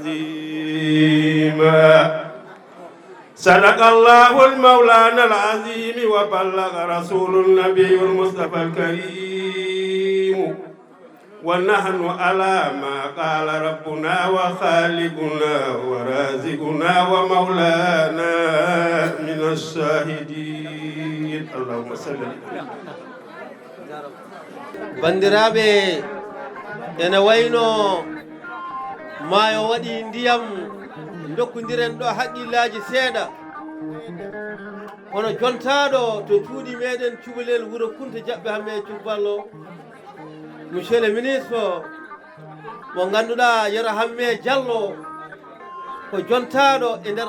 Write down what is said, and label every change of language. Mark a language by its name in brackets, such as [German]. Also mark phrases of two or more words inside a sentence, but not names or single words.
[Arabic] عظيما صدق الله المولانا العظيم وبلغ رسول النبي المصطفى الكريم ونحن على ما قال ربنا وخالقنا ورازقنا ومولانا من الشاهدين اللهم صل على [Fula] bandiraɓe ene wayno maayo waɗi ndiyam dokkodiren ɗo haqqillaji seeɗa kono jontaɗo to cuuɗi meɗen cubalel wuuro kunta jaɓɓe hamme cubballo [French] monsieur le ministre [Fula] mo ganduɗa yero hamme diallo ko jontaɗo e nder